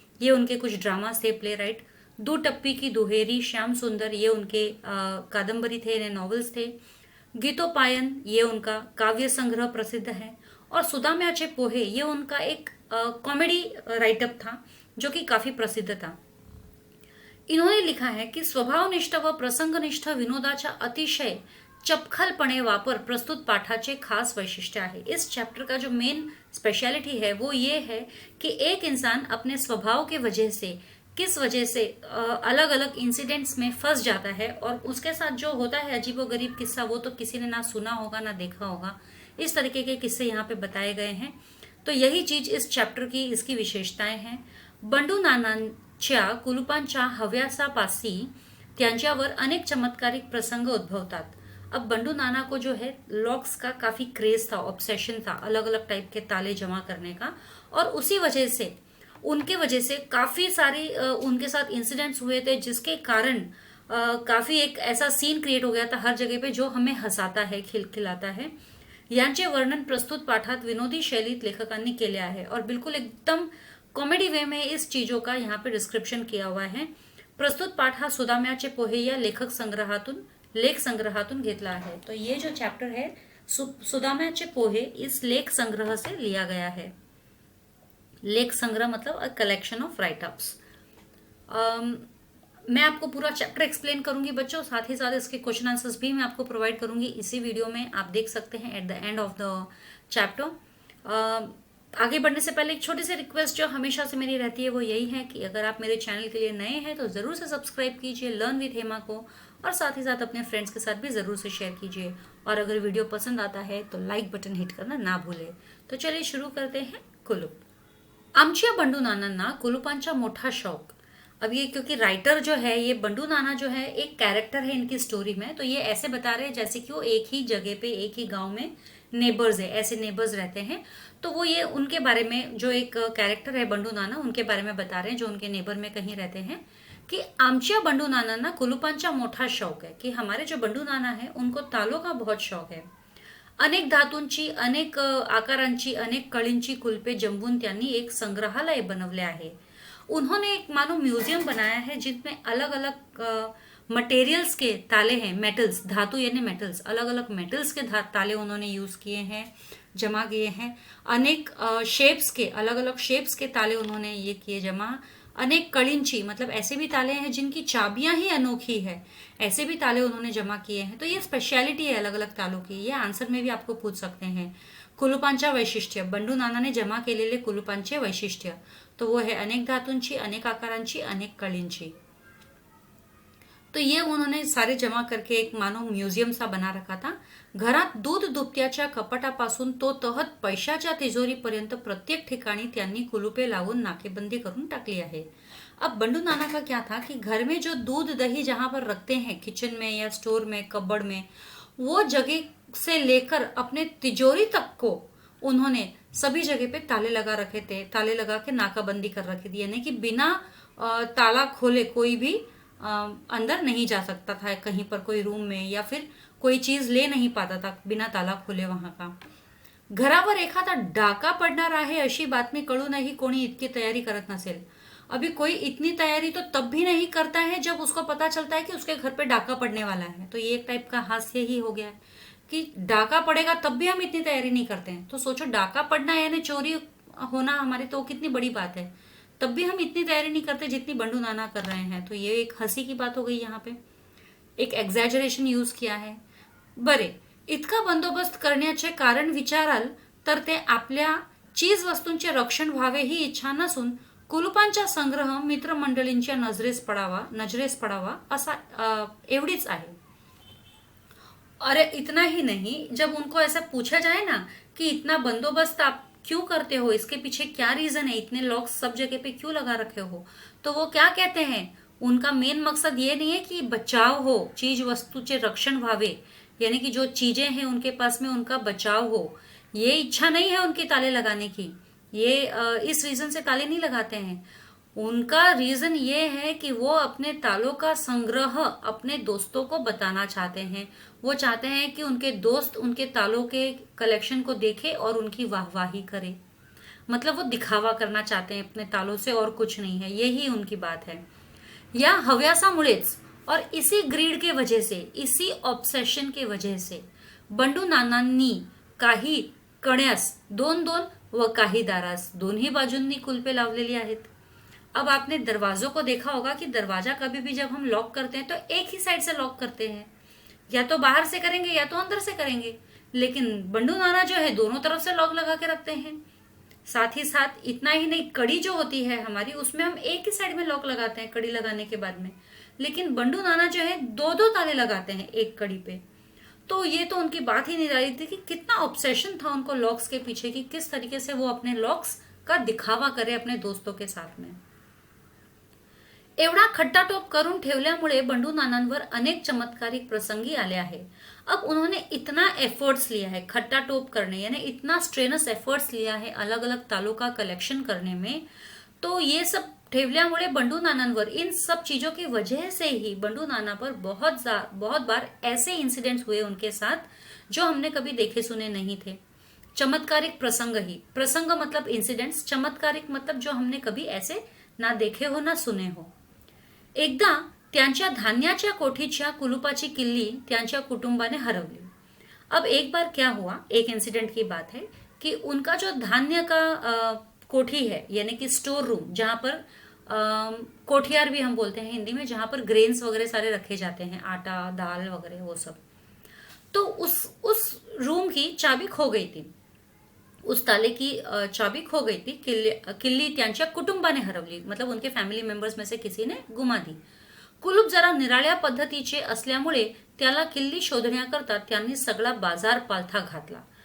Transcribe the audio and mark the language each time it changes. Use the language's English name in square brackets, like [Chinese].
[Hindi] ये उनके कुछ ड्रामास थे, प्ले राइट। दो टप्पी की दुहेरी, श्याम सुंदर, ये उनके कादम्बरी थे, इन्हें नॉवेल्स थे। गीतोपायन ये उनका काव्य संग्रह प्रसिद्ध है। और सुदाम्याचे पोहे ये उनका एक कॉमेडी राइटअप था जो कि काफी प्रसिद्ध था। इन्होंने लिखा है की [Marathi] स्वभावनिष्ठ व प्रसंगनिष्ठ विनोदाचा अतिशय चपखलपणे वापर प्रस्तुत पाठाचे खास वैशिष्ट्य आहे। [Hindi] इस चैप्टर का जो मेन स्पेशलिटी है वो ये है कि एक इंसान अपने स्वभाव के वजह से किस वजह से अलग अलग इंसिडेंट्स में फंस जाता है और उसके साथ जो होता है अजीबोगरीब किस्सा, वो तो किसी ने ना सुना होगा ना देखा होगा। इस तरीके के किस्से यहाँ पे बताए गए हैं। तो यही चीज इस चॅप्टर की इसकी विशेषताएं हैं। [Marathi] बंडू नानांच्या कुलुपांच्या हव्यासापासी त्यांच्यावर अनेक चमत्कारिक प्रसंग उद्भवतात। [Hindi] अब बंडू नाना को जो है लॉक्स का काफी क्रेज था, ऑब्सेशन था, अलग अलग टाइप के ताले जमा करने का। और उसी वजह से उनके वजह से काफी सारी उनके साथ इंसिडेंट्स हुए थे जिसके कारण काफी एक ऐसा सीन क्रिएट हो गया था हर जगह पे जो हमें हंसाता है, खिलखिलाता है। [Marathi] यांचे वर्णन प्रस्तुत पाठात विनोदी शैलीत लेखकांनी केले आहे [Hindi] और बिल्कुल एकदम कॉमेडी वे में इस चीजों का यहाँ पे डिस्क्रिप्शन किया हुआ है। [Marathi] प्रस्तुत पाठ हा सुदाम्याचे पोहे या लेख संग्रहातून घेतला आहे। [Hindi] तो ये जो चैप्टर है सुदाम्याचे पोहे इस लेख संग्रह से लिया गया है। लेख संग्रह मतलब [English] A collection of writeups. [Hindi] मैं आपको पूरा चैप्टर एक्सप्लेन करूंगी बच्चों, साथ ही साथ इसके क्वेश्चन आंसर्स भी मैं आपको प्रोवाइड करूंगी इसी वीडियो में, आप देख सकते हैं [English] At the end of the chapter. [Hindi] आगे बढ़ने से पहले एक छोटी सी रिक्वेस्ट जो हमेशा से मेरी रहती है वो यही है कि अगर आप मेरे चैनल के लिए नए हैं तो ज़रूर से सब्सक्राइब कीजिए लर्न विद हेमा को, और साथ ही साथ अपने फ्रेंड्स के साथ भी ज़रूर से शेयर कीजिए। और अगर वीडियो पसंद आता है तो लाइक बटन हिट करना ना भूलें। तो चलिए शुरू करते हैं। कुलूप। [Marathi] आमच्या बंडू नानांना कुलूपांचा मोठा शौक। [Hindi] अब ये क्योंकि राइटर जो है ये बंडू नाना जो है एक कैरेक्टर है इनकी स्टोरी में, तो ये ऐसे बता रहे हैं जैसे कि वो एक ही जगह पे एक ही गांव में नेबर्स है, ऐसे नेबर्स रहते हैं। तो वो ये उनके बारे में जो एक कैरेक्टर है बंडू नाना, उनके बारे में बता रहे हैं जो उनके नेबर में कहीं रहते हैं कि [Marathi] आमच्या बंडू नानांना कुलूपांचा मोठा शौक [Hindi] है, कि हमारे जो बंडू नाना है उनको तालों का बहुत शौक है। [Marathi] अनेक धातूंची, अनेक आकारांची, अनेक कळींची कुलपे जमवून त्यांनी एक संग्रहालय बनवले आहे। [Hindi] उन्होंने एक मानो म्यूजियम बनाया है जिसमें अलग अलग मटेरियल्स के ताले हैं, मेटल्स, धातु यानी मेटल्स, अलग अलग मेटल्स के ताले उन्होंने यूज किए हैं, जमा किए हैं। अनेक शेप्स के, अलग अलग शेप्स के ताले उन्होंने ये किए जमा। [Marathi] अनेक कड़िंची [Hindi] मतलब ऐसे भी ताले हैं जिनकी चाबियां ही अनोखी है, ऐसे भी ताले उन्होंने जमा किए हैं। तो ये स्पेशलिटी है अलग अलग तालों की। ये आंसर में भी आपको पूछ सकते हैं। [Marathi] कुलूपांच्या वैशिष्ट्य, बंडू नानाने जमा केलेले कुलूपांचे वैशिष्ट्य, [Hindi] तो वो है [Marathi] अनेक धातूंची, अनेक आकारांची, अनेक कळींची। [Hindi] तो ये उन्होंने सारे जमा करके एक मानो म्युझियम सा बना रखा था। [Marathi] घरात दूध दुभत्याच्या कपाटापासून तो तहत पैशाच्या तिजोरीपर्यंत प्रत्येक ठिकाणी त्यांनी कुलुपे लावून नाकेबंदी करून टाकली है। [Hindi] अब बंडू नाना का क्या था कि घर में जो दूध दही जहां पर रखते हैं, किचन में या स्टोर में, कबर्ड में, वो जगह से लेकर अपने तिजोरी तक को उन्होंने सभी जगह पे ताले लगा रखे थे, ताले लगा के नाकाबंदी कर रखी थी, यानी कि बिना ताला खोले कोई भी अंदर नहीं जा सकता था। कहीं पर कोई रूम में या फिर कोई चीज ले नहीं पाता था बिना ताला खोले वहां का। घरावर एखादा डाका पडणार आहे अशी बातमी कळूनही कोणी इतकी तैयारी करत नसेल। अभी कोई इतनी तैयारी तो तब भी नहीं करता है जब उसको पता चलता है कि उसके घर पे डाका पड़ने वाला है। तो ये एक टाइप का हास्य ही हो गया है कि डाका पड़ेगा तब भी हम इतनी तैयारी नहीं करते हैं। तो सोचो, डाका पड़ना यानी चोरी होना हमारी तो कितनी बड़ी बात है, तब भी हम इतनी तैयारी नहीं करते जितनी बंडू नाना कर रहे हैं। तो ये एक हंसी की बात हो गई, यहाँ पे एक एक्झॅजरेशन यूज किया है। [Marathi] बरे, इतका बंदोबस्त करण्याचे कारण विचाराल तर ते आपल्या चीज वस्तूंचे रक्षण व्हावे ही इच्छा नसून कुलूपांचा संग्रह मित्रमंडळींच्या नजरेस पडावा असा एवढीच आहे. [Hindi] और इतना ही नहीं, जब उनको ऐसा पूछा जाए ना कि इतना बंदोबस्त आप क्यों करते हो, इसके पीछे क्या रीजन है, इतने लॉक्स सब जगह पे क्यों लगा रखे हो, तो वो क्या कहते हैं, उनका मेन मकसद ये नहीं है कि बचाव हो, [Marathi] चीज वस्तूचे रक्षण भावे, [Hindi] यानी कि जो चीजें हैं उनके पास में उनका बचाव हो, ये इच्छा नहीं है उनकी ताले लगाने की. ये इस रीजन से ताले नहीं लगाते हैं. उनका रीजन ये है कि वो अपने तालों का संग्रह अपने दोस्तों को बताना चाहते हैं. वो चाहते हैं कि उनके दोस्त उनके तालों के कलेक्शन को देखे और उनकी वाहवाही करे. मतलब वो दिखावा करना चाहते हैं अपने तालों से, और कुछ नहीं है. यही उनकी बात है. [Marathi] या हव्यासामुळेच [Hindi] और इसी ग्रीड के वजह से, [Marathi] इसी ऑब्सेशन के वजह से बंडू नानांनी काही कण्यास दोन दोन व काही दारास दोन्ही बाजूंनी कुलपे लावलेली आहेत. [Hindi] अब आपने दरवाजों को देखा होगा कि दरवाजा कभी भी जब हम लॉक करते हैं तो एक ही साइड से लॉक करते हैं, या तो बाहर से करेंगे या तो अंदर से करेंगे. लेकिन बंडू नाना जो है दोनों तरफ से लॉक लगा के रखते हैं. साथ ही साथ इतना ही नहीं, कड़ी जो होती है हमारी उसमें हम एक ही साइड में लॉक लगाते हैं कड़ी लगाने के बाद में. लेकिन बंडू नाना जो है दो दो ताले लगाते हैं एक कड़ी पे. तो ये तो उनकी बात ही नहीं रही थी कि कितना ऑब्सेशन था उनको लॉक्स के पीछे, कि किस तरीके से वो अपने लॉक्स का दिखावा करे अपने दोस्तों के साथ में. [Marathi] एवढा खट्टाटोप करून ठेवल्यामुळे बंडू नानांवर अनेक चमत्कारिक प्रसंगी आले आहे. [Hindi] अब उन्होंने इतना एफर्ट्स लिया है खट्टाटोप करने, यानी इतना स्ट्रेनस एफर्ट्स लिया है अलग अलग तालों का कलेक्शन करने में. तो ये सब [Marathi] ठेवल्यामुळे बंडू नानांवर, [Hindi] इन सब चीजों की वजह से ही बंडू नाना पर बहुत बार ऐसे इंसिडेंट्स हुए उनके साथ जो हमने कभी देखे सुने नहीं थे. [Marathi] चमत्कारिक प्रसंग ही, [Hindi] प्रसंग मतलब इंसिडेंट्स, चमत्कारिक मतलब जो हमने कभी ऐसे ना देखे हो ना सुने हो. [Marathi] एकदा त्यांच्या धान्याच्या कोठीच्या कुलुपाची किल्ली त्यांच्या कुटुंबाने हरवली. [Hindi] अब एक बार क्या हुआ, एक इंसिडेंट की बात है कि उनका जो धान्य का कोठी है, यानी कि स्टोर रूम, जहां पर कोठियार भी हम बोलते हैं हिंदी में, जहां पर ग्रेन्स वगैरह सारे रखे जाते हैं, आटा दाल वगैरह वो सब. तो उस रूम की चाबी खो गई थी, उस ताले की चाबी खो गई थी. [Marathi] किल्ली त्यांच्या कुटुंबाने हरवली, [Hindi] मतलब उनके फैमिली मेंबर्स में से किसी ने गुमा दी. [Marathi] कुलूप जरा निराळ्या पद्धतीचे असल्यामुळे त्याला किल्ली शोधण्याकरता त्यांनी सगळा बाजार पालथा घातला.